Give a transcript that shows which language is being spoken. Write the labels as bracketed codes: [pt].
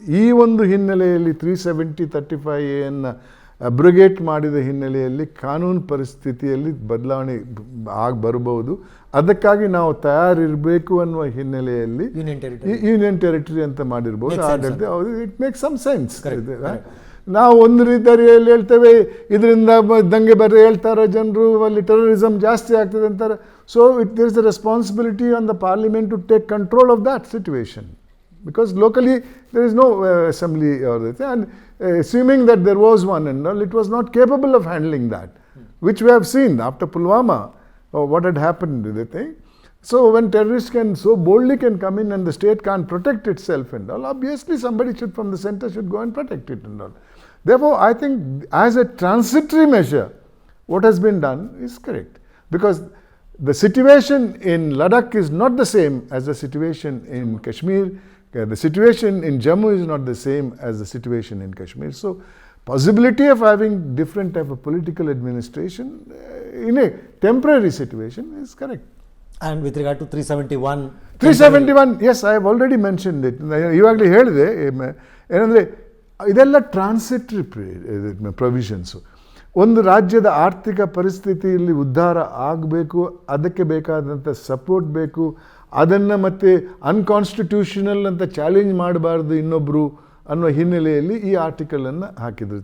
[kn] ಈ ಒಂದು ಹಿನ್ನೆಲೆಯಲ್ಲಿ 370(35A) ಅಬ್ರಗೇಟ್ ಮಾಡಿದ ಹಿನ್ನೆಲೆಯಲ್ಲಿ ಕಾನೂನು ಪರಿಸ್ಥಿತಿಯಲ್ಲಿ ಬದಲಾವಣೆ ಬರಬಹುದು. ಅದಕ್ಕಾಗಿ ನಾವು ತಯಾರಿರಬೇಕು ಅನ್ನುವ ಹಿನ್ನೆಲೆಯಲ್ಲಿ ಯೂನಿಯನ್ ಟೆರಿಟರಿ ಅಂತ ಮಾಡಿರ್ಬೋದು. ಆಡಳಿತ [en] It make some sense. [kn] ನಾವು ಒಂದು ರೀತಿಯಲ್ಲಿ ಹೇಳ್ತೇವೆ, ಇದರಿಂದ ದಂಗೆ ಬರ್ರೆ ಹೇಳ್ತಾರೆ ಜನರು, ಅಲ್ಲಿ ಟೆರರಿಸಮ್ ಜಾಸ್ತಿ ಆಗ್ತದೆ ಅಂತಾರೆ. [en] So there is the responsibility on the parliament to take control of that situation, because locally there is no assembly or that, and assuming that there was one and all, it was not capable of handling that, which we have seen after Pulwama, what had happened with the thing. So when terrorists so boldly can come in and the state can't protect itself and all, obviously somebody from the center should go and protect it and all. Therefore, I think as a transitory measure, what has been done is correct, because the situation in Ladakh is not the same as the situation in Kashmir. The situation in Jammu is not the same as the situation in Kashmir. So, possibility of having different type of political administration in a temporary situation is correct. And with regard to 371? 371, yes, I have already mentioned it. [kn] ಇವಾಗಲೇ ಹೇಳಿದೆ, ಏನಂದರೆ ಇದೆಲ್ಲ transitory ಪ್ರೊವಿಷನ್ಸು. ಒಂದು ರಾಜ್ಯದ ಆರ್ಥಿಕ ಪರಿಸ್ಥಿತಿಯಲ್ಲಿ ಉದ್ಧಾರ ಆಗಬೇಕು, ಅದಕ್ಕೆ ಬೇಕಾದಂಥ ಸಪೋರ್ಟ್ ಬೇಕು. ಅದನ್ನು ಮತ್ತೆ ಅನ್ಕಾನ್ಸ್ಟಿಟ್ಯೂಷನಲ್ ಅಂತ ಚಾಲೆಂಜ್ ಮಾಡಬಾರ್ದು ಇನ್ನೊಬ್ಬರು ಅನ್ನೋ ಹಿನ್ನೆಲೆಯಲ್ಲಿ ಈ ಆರ್ಟಿಕಲನ್ನು ಹಾಕಿದ್ರು.